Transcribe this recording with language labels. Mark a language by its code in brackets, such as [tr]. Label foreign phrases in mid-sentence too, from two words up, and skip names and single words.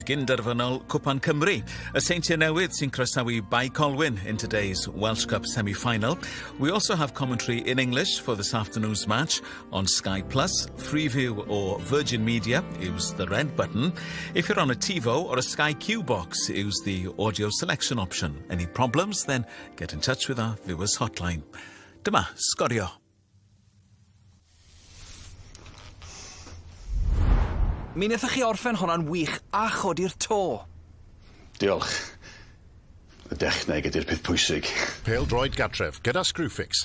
[cy] Gynderfynol Cwpan Cymru. A Seintiau Newydd sy'n croesawu Bae Colwyn [en] in today's Welsh Cup semi-final. We also have commentary in English for this afternoon's match on Sky Plus, Freeview or Virgin Media. Use the red button. If you're on a TiVo or a Sky Q box, use the audio selection option. Any problems? Then get in touch with our viewers hotline. [cy] Dyma Sgorio. Mi wnaethoch chi orffen honna'n wych a chodi'r to. Diolch. Y dechneg ydy'r peth pwysig. Pêl droed gartref gyda Screwfix.